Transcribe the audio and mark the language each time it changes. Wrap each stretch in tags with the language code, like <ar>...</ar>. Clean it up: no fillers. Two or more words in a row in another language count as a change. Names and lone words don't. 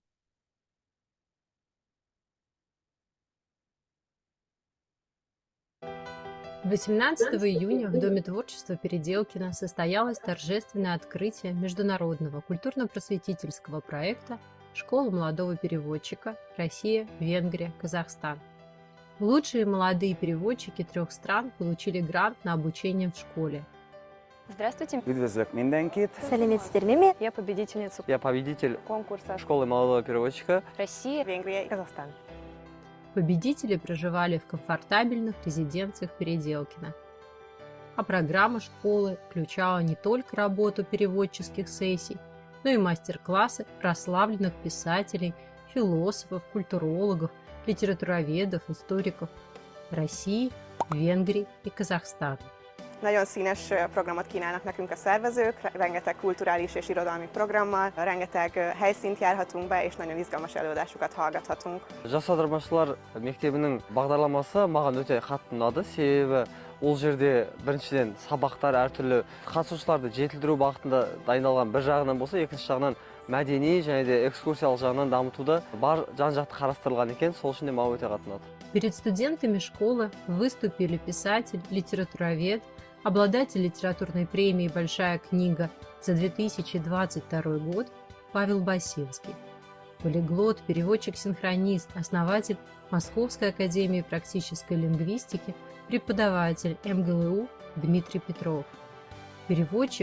<ru>18 июня в Доме творчества Переделкино состоялось торжественное открытие международного культурно-просветительского проекта «Школа молодого переводчика. Россия, Венгрия, Казахстан». Лучшие молодые переводчики 3 стран получили грант на обучение в школе. Здравствуйте.</ru> <hu>Üdvözlök mindenkit.</hu> <kk>Сәлеметсіздер ме?</kk> <ru>Я победительница Я победитель конкурса школы молодого переводчика. Россия, Венгрия, Казахстан. Победители проживали в комфортабельных резиденциях Переделкина. А программа школы включала не только работу переводческих сессий, но и мастер-классы прославленных писателей, философов, культурологов, литературоведов, историков России, Венгрии и Казахстана.</ru> <hu>Nagyon színes programot kínálnak nekünk a szervezők, rengeteg kulturális és irodalmi programmal, rengeteg helyszínt járhatunk be, és nagyon izgalmas előadásokat hallgathatunk.</hu> <kk>Жас аудармашылар мектебінің бағдарламасы маған өте қатты ұнады, себебі ол жерде біріншіден сабақтар әртүрлі қатысушыларды жетілдіру бағытында дайындалған бір жағынан болса, екінші жағынан мәдени және де экскурсиялық жағынан дамытуды бар жан-жақты қарастырылған екен, сол үшін де маған өте қатты ұнады.</kk> <ru>Перед студентами школы выступили писатель, литературовед, обладатель литературной премии «Большая книга» за 2022 год Павел Басинский, полиглот, переводчик-синхронист, основатель Московской академии практической лингвистики, преподаватель МГЛУ Дмитрий Петров, переводчик</ru>